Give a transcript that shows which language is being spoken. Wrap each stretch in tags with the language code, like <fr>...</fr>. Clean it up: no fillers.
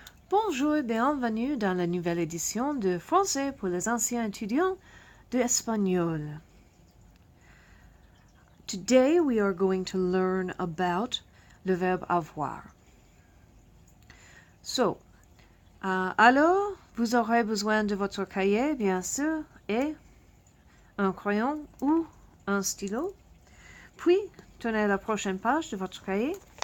<fr>Bonjour et bienvenue dans la nouvelle édition de Français pour les anciens étudiants de Espagnol.</fr> <en>Today we are going to learn about le verbe avoir.</en> <fr>So, alors, vous aurez besoin de votre cahier, bien sûr, et un crayon ou un stylo. Puis, tenez la prochaine page de votre cahier.</fr>